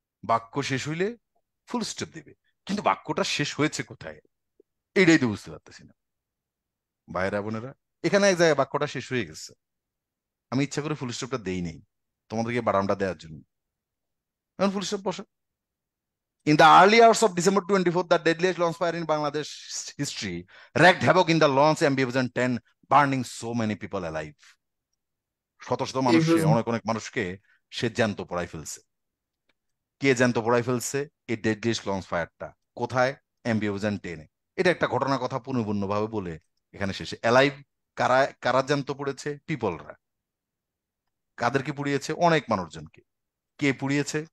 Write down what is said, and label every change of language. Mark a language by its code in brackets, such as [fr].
[bn] বাক্য শেষ হইলে ফুল স্টপ দেবে, কিন্তু বাক্যটা শেষ হয়েছে কোথায় এটাই তো বুঝতে পারতেছি না। ভাইরা বোনেরা, এখানে এক জায়গায় বাক্যটা শেষ হয়ে গেছে, আমি ইচ্ছা করে ফুল স্টপটা দেই নেই তোমাদেরকে বাদামটা দেওয়ার জন্য, এখন ফুল স্টপ বসে। [en] In the early hours of December 24th, the deadliest launch fire in Bangladesh history wreaked havoc in the launch MB-10, burning so many people alive. [bn] শত শত মানুষকে, অনেক অনেক মানুষকে সে জ্যান্ত পোড়াই ফেলছে। কে জ্যান্ত পোড়াই ফেলছে? এই ডেডলিস্ট লঞ্চ ফায়ারটা কোথায়? MB-10 এ। এটা একটা ঘটনার কথা পূর্ণপূর্ণ ভাবে বলে এখানে শেষে। অ্যালাইভ কারা কারা জ্যান্ত পড়েছে? পিপলরা। কাদেরকে পুড়িয়েছে? অনেক মানুষজনকে। কে পুড়িয়েছে?